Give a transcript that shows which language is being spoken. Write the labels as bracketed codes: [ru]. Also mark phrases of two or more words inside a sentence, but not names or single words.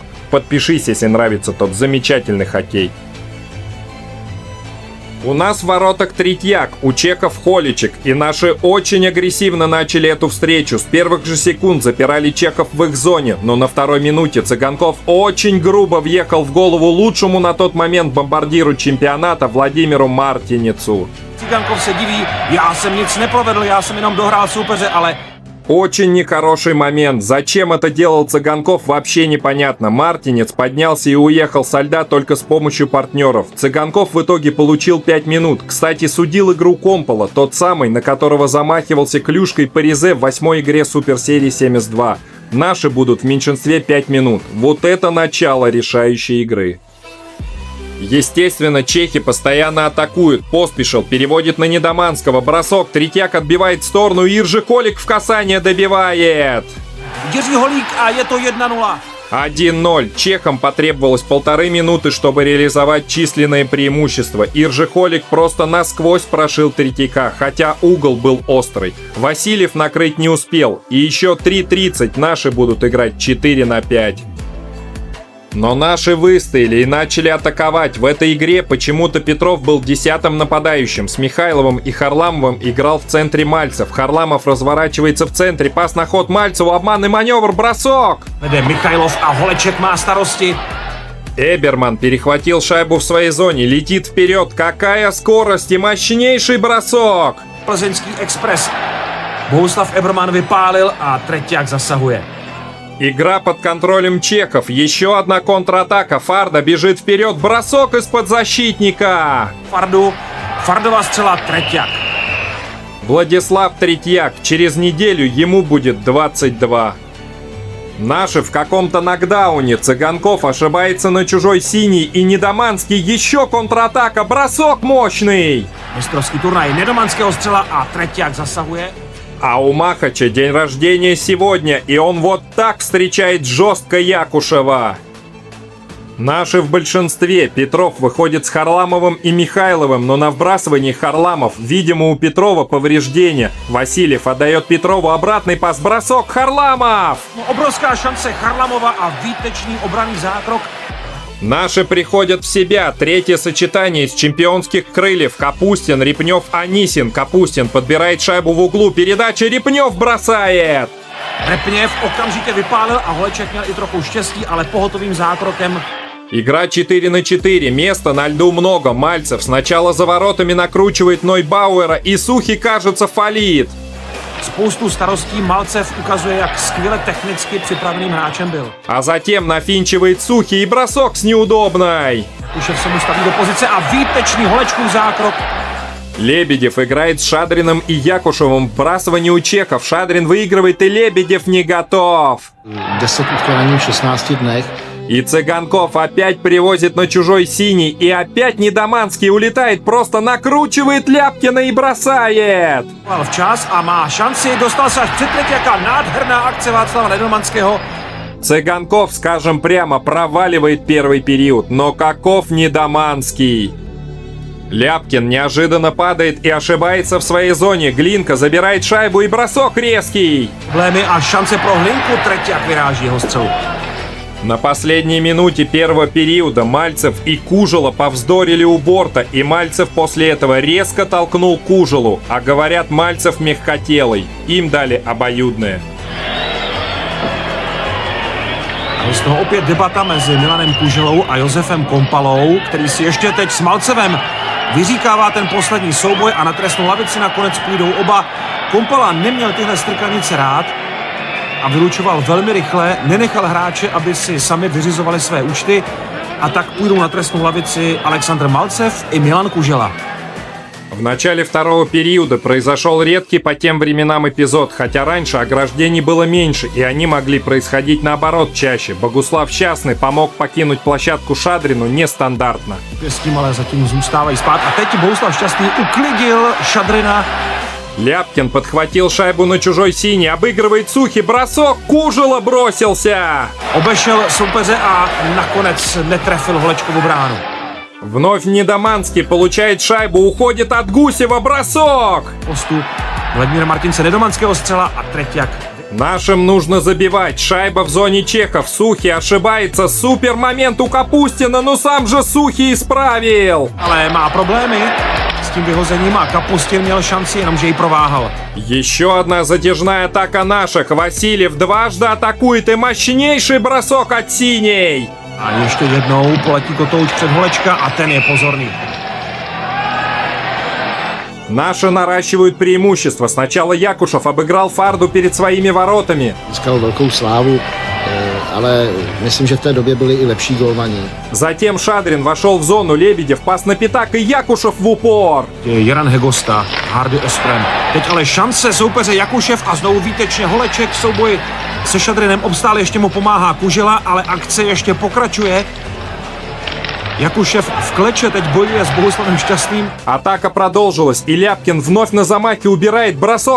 [ru] Подпишись, если нравится тот замечательный хоккей. У нас в воротах Третьяк, у чехов Холичек, и наши очень агрессивно начали эту встречу. С первых же секунд запирали чехов в их зоне, но на второй минуте Цыганков очень грубо въехал в голову лучшему на тот момент бомбардиру чемпионата Владимиру Мартиницу. [cs] Цыганков se diví, já jsem nic neprovedl, já jsem jenom dohrál soupeře, ale... [ru] Очень нехороший момент. Зачем это делал Цыганков, вообще непонятно. Мартинец поднялся и уехал со льда только с помощью партнеров. Цыганков в итоге получил 5 минут. Кстати, судил игру Компола, тот самый, на которого замахивался клюшкой Паризе в 8-й игре Суперсерии 72. Наши будут в меньшинстве 5 минут. Вот это начало решающей игры. Естественно, чехи постоянно атакуют. Поспешил, переводит на Недоманского. Бросок, Третьяк отбивает в сторону. Иржи Холик в касание добивает. [cs] Jiří Holík a je to 1-0. 1-0. [ru] Чехам потребовалось 1,5 минуты, чтобы реализовать численное преимущество. Иржи Холик просто насквозь прошил Третьяка, хотя угол был острый. Васильев накрыть не успел. И еще 3:30 наши будут играть 4-5. Но наши выстояли и начали атаковать. В этой игре почему-то Петров был 10-м нападающим. С Михайловым и Харламовым играл в центре Мальцев. Харламов разворачивается в центре. Пас на ход Мальцеву. Обманный маневр. Бросок. [cs] Vede Michailov a Holeček má starosti. [ru] Эберман перехватил шайбу в своей зоне. Летит вперед. Какая скорость и мощнейший бросок. [cs] Plzeňský Express. Bohuslav Eberman vypálil a Treťák zasahuje. [ru] Игра под контролем чехов. Еще одна контратака. Фарда бежит вперед. Бросок из-под защитника. [cs] Fardova střela Treťák. [ru] Владислав Третьяк. Через неделю ему будет 22. Наши в каком-то нокдауне. Цыганков ошибается на чужой синий. И Недоманский. Еще контратака. Бросок мощный. [cs] Mistrovský turnaj Nedomanského střela a Treťák zasahuje. [ru] А у Махача день рождения сегодня, и он вот так встречает жестко Якушева. Наши в большинстве. Петров выходит с Харламовым и Михайловым, но на вбрасывании Харламов. Видимо, у Петрова повреждение. Васильев отдает Петрову обратный пас. Бросок Харламов! [cs] Obrovská šance Charlamova a výtečný obranný zákrok. [ru] Наши приходят в себя. Третье сочетание из чемпионских крыльев. Капустин, Репнев, Анисин. Капустин подбирает шайбу в углу. Передача, Репнев бросает. [cs] Repněv okamžitě vypálil a Holeček měl i trochu štěstí, ale pohotovým zákrokem. [ru] Игра 4-4. Места на льду много. Мальцев сначала за воротами накручивает Нойбауэра, и Сухий, кажется, фалит. [cs] Spoustu starostí Malcev ukazuje, jak skvěle technicky připraveným hráčem byl. [ru] А затем нафинчивает Сухий и бросок с неудобной. [cs] Kušev se mu staví do pozice a výtečný Holečkův zákrok. [ru] Лебедев играет с Шадриным и Якушевым. Вбрасывание у чехов. Шадрин выигрывает, и Лебедев не готов. [cs] 10 utkání v 16 dnech. [ru] И Цыганков опять привозит на чужой синий. И опять Недоманский улетает, просто накручивает Ляпкина и бросает. [cs] Včas a má šanci, dostal se až před Treťáka. Nádherná akce Václava Nedomanského. [ru] Цыганков, скажем прямо, проваливает первый период. Но каков Недоманский? Ляпкин неожиданно падает и ошибается в своей зоне. Глинка забирает шайбу, и бросок резкий. [cs] Problémy a šance pro Hlinku, Treťák vyráží jeho střelu. [ru] На последней минуте первого периода Мальцев и Кужела повздорили у борта, и Мальцев после этого резко толкнул Кужелу, а говорят, Мальцев мягкотелый. Им дали обоюдное. [cs] Z toho opět debata mezi Milanem Kuželou a Josefem Kompalou, který si ještě teď s Malcevem vyříkává ten poslední souboj a na trestnou lavici nakonec půjdou oba. Kompala neměl tyhle strkanice rád a vylučoval velmi rychle, nenechal hráče, aby si sami vyřizovali své účty, a tak půjdou na trestnou lavici Aleksandr Malcev i Milan Kužela. [ru] В начале второго периода произошел редкий по тем временам эпизод, хотя раньше ограждений было меньше, и они могли происходить наоборот чаще. Богуслав Щасный помог покинуть площадку Шадрину нестандартно. [cs] S tím ale zatím zůstávají spát. A teď Bohuslav Šťastný uklidil Šadrina. [ru] Ляпкин подхватил шайбу на чужой синий, обыгрывает Сухи, бросок, Кужела бросился! [cs] Obešel soupeře a nakonec netrefil Holečkovu bránu. [ru] Вновь Недоманский получает шайбу, уходит от Гусева, бросок! [cs] Postup Vladimíra Martince, Nedomanského střela a Treťák. [ru] Нашим нужно забивать. Шайба в зоне чехов. Сухи ошибается. Супер момент у Капустина, но сам же Сухи исправил. [cs] Ale má problémy s tím vyhozením a Kapustin měl šanci, jenomže ji prováhal. [ru] Еще одна затяжная атака наших. Васильев дважды атакует и мощнейший бросок от синей. [cs] A ještě jednou poletí kotouč před Holečka a ten je pozorný. [ru] Наши наращивают преимущество. Сначала Якушев обыграл Фарду перед своими воротами. [cs] Získal velkou slávu, ale myslím, že v té době byli i lepší golmani. [ru] Затем Шадрин вошел в зону, Лебедев, пас на пятак и Якушев в упор. [cs] Jaran Hegosta, Hardy Ostrem. Teď ale šance soupeře Jakušev a znovu výtečně Holeček v souboji se Šadrinem obstál, ještě mu pomáhá Kužela, ale akce ještě pokračuje. Jakušev v kleče teď bojuje s Bohuslavem Šťastným. [ru] Атака продолжилась, и Ляпкин вновь на замахе убирает бросок.